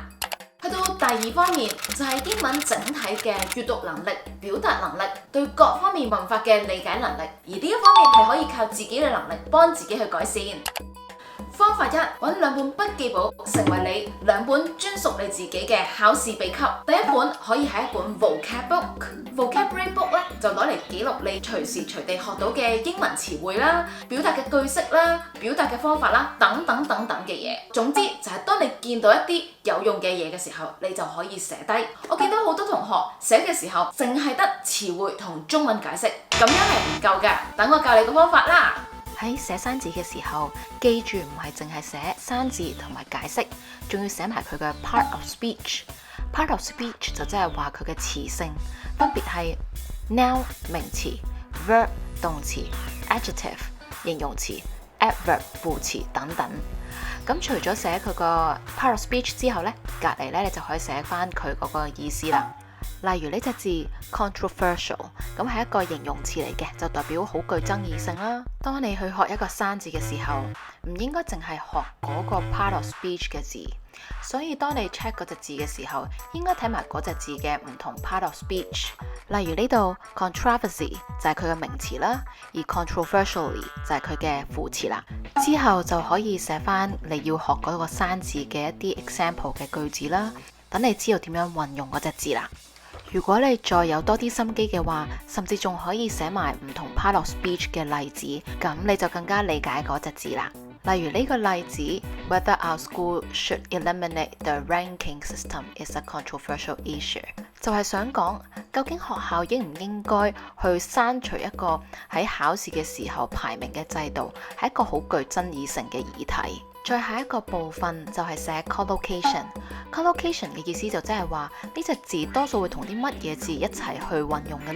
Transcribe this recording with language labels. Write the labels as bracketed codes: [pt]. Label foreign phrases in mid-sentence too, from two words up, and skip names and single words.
[yue] 去到第二方面就係英文整體嘅閱讀能力、表達能力、對各方面文法嘅理解能力，而呢一方面係可以靠自己嘅能力幫自己去改善。方法一，揾兩本筆記簿，成為你兩本專屬你自己嘅考試秘笈。第一本可以係一本 [en] vocab book， vocabulary book [yue] 咧就攞嚟記錄你隨時隨地學到嘅英文詞彙啦、表達嘅句式啦、表達嘅方法啦，等等等等嘅嘢。總之就係當你見到一啲有用嘅嘢嘅時候，你就可以寫低。我見到好多同學寫嘅時候，淨係得詞彙同中文解釋，咁樣係唔夠㗎。等我教你個方法啦。喺寫生字嘅時候，記住唔係淨係寫生字同埋解釋，仲要寫埋佢嘅 [en] part of speech。 part of speech [yue] 就即係話佢嘅詞性，分別係 noun 名詞、verb 動詞、adjective 形容詞、adverb 副詞等等。咁除咗寫佢個 [en] part of speech [yue] 之後呢，隔離呢你就可以寫翻佢嗰個意思啦。例如呢隻字 controversial， 咁係一個形容詞嚟嘅，就代表好具爭議性啦。當你去學一個生字嘅時候，唔應該淨係學嗰個 [en] part of speech [yue] 嘅字，所以當你 check 嗰隻字嘅時候，應該睇埋嗰隻字嘅唔同 [en] part of speech。 [yue] 例如呢度 controversy 就係佢嘅名詞啦，而 controversially 就係佢嘅副詞啦。之後就可以寫翻你要學嗰個生字嘅一啲 example 嘅句子啦，等你知道點樣運用嗰隻字啦。如果你再有多啲心機嘅話，甚至仲可以寫埋唔同 [en] part of speech [yue] 嘅例子，咁你就更加理解嗰隻字啦。例如呢個例子 ， [en] Whether our school should eliminate the ranking system is a controversial issue， [yue] 就就係想講，究竟學校應唔應該去刪除一個喺考試嘅時候排名嘅制度，係一個好具爭議性嘅議題。再下一個部分就係寫 collocation。collocation 嘅意思就即係話呢隻字多數會同啲乜嘢字一齊去運用嘅呢？